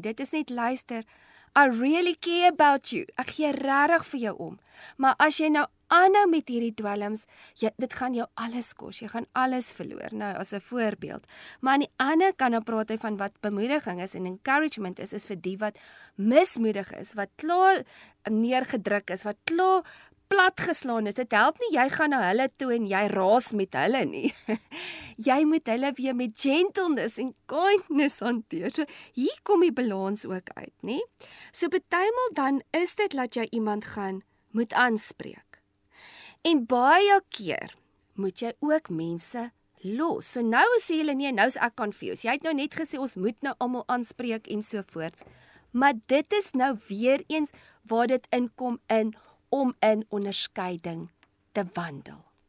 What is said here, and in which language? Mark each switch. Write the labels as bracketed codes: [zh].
[af] Dit is net luister, [en] I really care about you. [af] Ek gee regtig vir jou om. Maar as jy nou aanhou met hierdie dwelms, dit gaan jou alles kos. Jy gaan alles verloor. Nou as 'n voorbeeld. Maar aan die ander kant dan praat hy van wat bemoediging is en encouragement is vir die wat mismoedig is, wat klaar neergedruk is, wat klaar platgeslaan is. Dit help nie, jy gaan na hulle toe en jy raas met hulle nie. Jy moet hulle weer met gentleness en kindness hanteer. So hier kom die balans ook uit, nie? So partymal dan is dit dat jy iemand gaan moet aanspreek. En baie keer moet jy ook mense los. So nou sê julle nee, nou is ek confused. Jy het nou net gesê ons moet nou almal aanspreek en so voort. Maar dit is nou weer eens waar dit inkom om in onderskeiding te wandel.